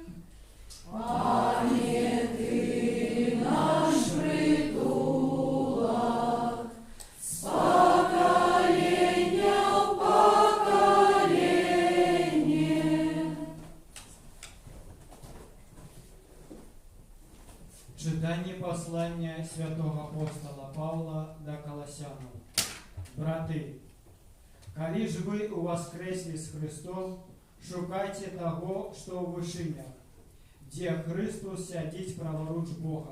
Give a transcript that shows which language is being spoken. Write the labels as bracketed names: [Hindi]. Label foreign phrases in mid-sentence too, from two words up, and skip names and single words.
[Polish] Panie, Ty nasz przytulek, z pokolenia w pokolenie. [Ukrainian] Читання послання святого апостола Павла до Колосянам. Брати, коли ж ви увоскресли з Христом, шукайте того, що у вишинях, де Христос сядить праворуч Бога.